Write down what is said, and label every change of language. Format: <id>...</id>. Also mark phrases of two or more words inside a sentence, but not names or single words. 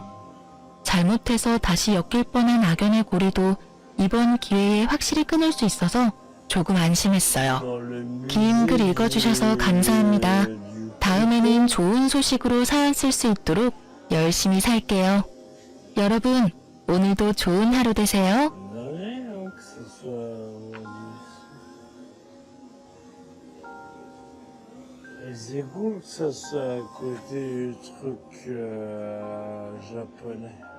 <ko>잘못해서 다시 엮일 뻔한 악연의 고리도 이번 기회에 확실히 끊을 수 있어서 조금 안심했어요. 긴 글 읽어주셔서 감사합니다. 다음에는 좋은 소식으로 사연 쓸 수 있도록 열심히 살게요. 여러분, 오늘도 좋은 하루 되세요.</ko> <fr>C'est cool que ça soit à côté du truc japonais.</fr>